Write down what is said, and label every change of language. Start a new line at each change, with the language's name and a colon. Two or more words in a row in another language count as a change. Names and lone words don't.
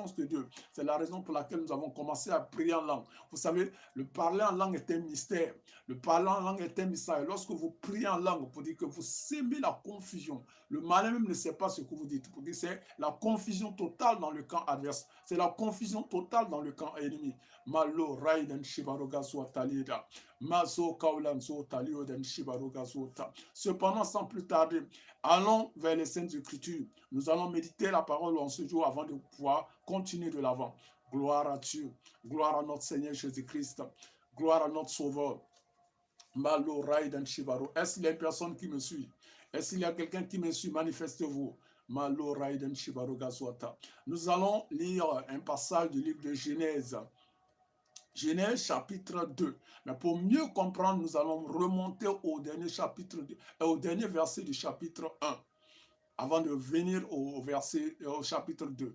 French: C'est la raison pour laquelle nous avons commencé à prier en langue. Vous savez, Le parler en langue est un mystère. Le parler en langue est un mystère. Lorsque vous priez en langue, pour dire que vous sémez la confusion, le malin même ne sait pas ce que vous dites. Pour dire que c'est la confusion totale dans le camp adverse. C'est la confusion totale dans le camp ennemi. Malo raiden shibaroga talida. Mazo kaulanzo talioden shibaroga ta. Cependant, sans plus tarder, allons vers les Saintes Écritures. Nous allons méditer la parole en ce jour avant de pouvoir continuer de l'avant. Gloire à Dieu. Gloire à notre Seigneur Jésus-Christ. Gloire à notre Sauveur. Malo raiden shibaro. Est-ce qu'il y a une personne qui me suit? Est-ce qu'il y a quelqu'un qui me suit? Manifestez-vous. Malo raiden shibaroga swata. Nous allons lire un passage du livre de Genèse. Genèse chapitre 2. Mais pour mieux comprendre, nous allons remonter au dernier chapitre, au dernier verset du chapitre 1, avant de venir au chapitre 2.